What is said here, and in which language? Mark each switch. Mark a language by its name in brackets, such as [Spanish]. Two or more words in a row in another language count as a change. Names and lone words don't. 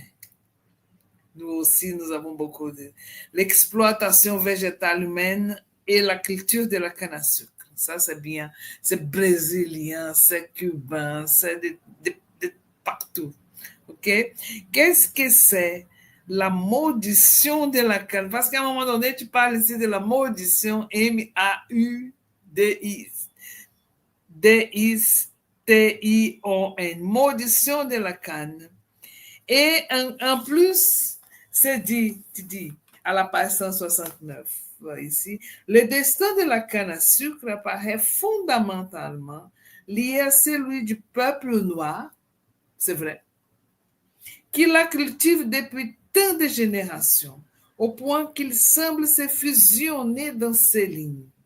[French] Nous aussi, nous avons beaucoup de l'exploitation végétale humaine et la culture de la canne à sucre. Ça, c'est bien. C'est brésilien, c'est cubain, c'est de partout. OK? Qu'est-ce que c'est la maudission de la canne? Parce qu'à un moment donné, tu parles ici de la maudission, M-A-U-D-I-S-T-I-O-N, maudission de la canne. Et en plus, c'est dit à la page 169, ici, le destin de la canne à sucre apparaît fondamentalement lié à celui du peuple noir, c'est vrai, qui la cultive depuis tant de générations, au point qu'il semble se fusionner dans ses lignes.